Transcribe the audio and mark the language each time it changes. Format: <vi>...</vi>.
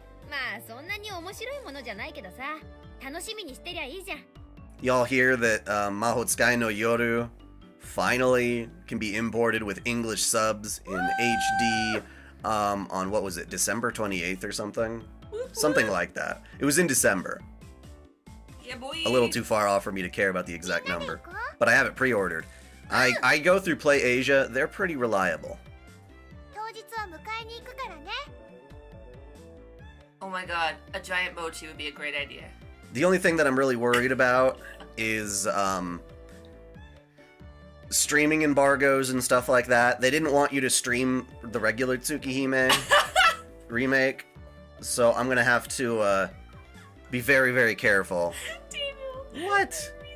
<ja>まあそんなに面白いものじゃないけどさ楽しみにしてりゃいいじゃん</ja> <en>Y'all hear that Mahotsukai no Yoru finally can be imported with English subs in HD on, what was it, December 28th or something? Something like that. It was in December. Yeah, boy. A little too far off for me to care about the exact number. But I have it pre-ordered. I go through Play Asia. They're pretty reliable.</en> <ja>当日は迎えに行くからね</ja> <en>Oh my god, a giant mochi would be a great idea. The only thing that I'm really worried about is streaming embargoes and stuff like that. They didn't want you to stream the regular Tsukihime remake, so I'm gonna have to be very, very careful. What?</en>